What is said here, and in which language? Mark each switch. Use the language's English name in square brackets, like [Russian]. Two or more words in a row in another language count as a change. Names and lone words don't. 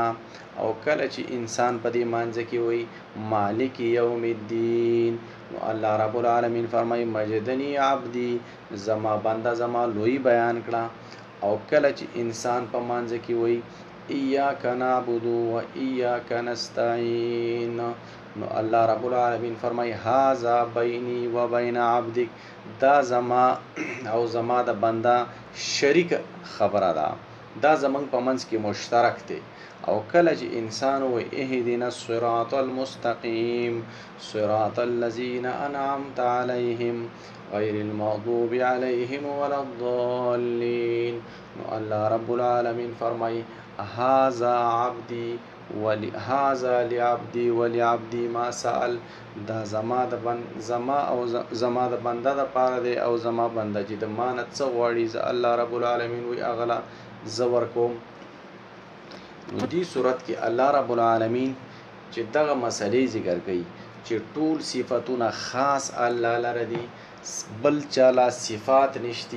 [Pashto] او کله چې انسان په دې مانځه کې وایي [Arabic] مالک یوم الدین، [Pashto] نو [Arabic] الله رب العالمین [Pashto] فرمایي [Arabic] مجدنی عبدی، [Pashto] زما بنده زما لوی بیان کړه. او کله چې انسان په مانځه کې وایي [Arabic] ایاک نعبد و ایاک نستعین، [Pashto] نو [Arabic] الله رب العالمین [Pashto] فرمایي [Arabic] هذا بینی و بین عبدک، [Pashto] دا زما او زما د بنده شریک خبره ده، دا زمونږ په منځ کې مشترک دی. او کله چې انسان وایي [Arabic] اهدنا الصراط المستقیم صراط الذین انعمت علیهم غیر المغضوب علیهم ولا الضالین، [Pashto] نو [Arabic] الله رب العالمین [Pashto] فرمایي [Arabic] هذا عبدی هذا لعبدي ولعبدي ما سأل، [Pashto] دا زما د بنده د پاره دی او زما بنده چې د ما نه څه غواړي زه [Arabic] الله رب العالمین [Pashto] وی هغه زه ورکوم. نو دې صورت کې [Arabic] الله رب العالمین [Pashto] چې دغه مسلې ذکر کوي چې ټول صفاتونه خاص الله لره دي، بل چاله صفات نشتی.